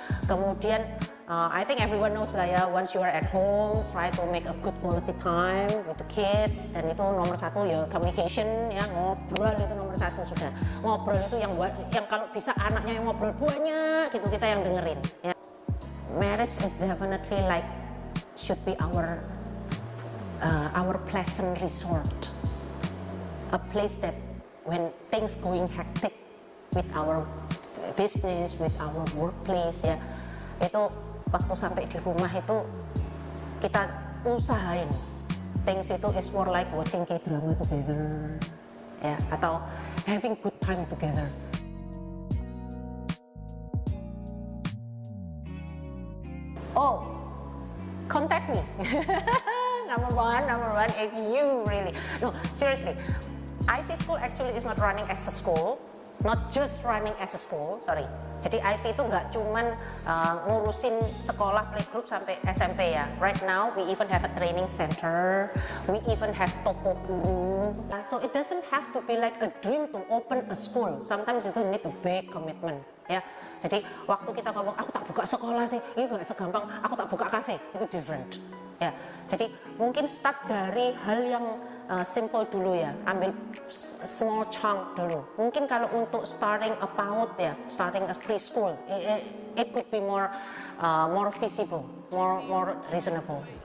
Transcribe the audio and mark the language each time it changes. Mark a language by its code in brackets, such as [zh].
[en] Kemudian I think everyone knows lah ya, once you are at home, try to make a good quality time with the kids. [id] Dan itu nomor satu ya, communication ya, ngobrol itu nomor satu sudah. Ngobrol itu yang kalau bisa anaknya yang ngobrol banyak gitu, kita yang dengerin ya. [en] Marriage is definitely like should be our pleasant resort, a place that when things going hectic with our business, with our workplace ya, itu [id] waktu sampai di rumah itu kita usahain things itu [en] is more like watching K-drama together [id] ya, atau [en] having good time together. Oh, contact me. number one, if you really, no, seriously, Ivy School actually is not running as a school, not just running as a school, sorry. [id] Jadi Ivy itu nggak cuman ngurusin sekolah playgroup sampai SMP ya. [en] Right now we even have a training center, we even have toko guru. So it doesn't have to be like a dream to open a school. Sometimes itu need a big commitment. [id] Ya, jadi waktu kita ngomong aku tak buka sekolah sih, ini nggak segampang aku tak buka kafe, itu different. Ya, jadi mungkin start dari hal yang simple dulu ya, ambil [en] small chunk [id] dulu. Mungkin kalau untuk [en] starting a PAUD ya, starting a preschool, it could be more visible, more reasonable.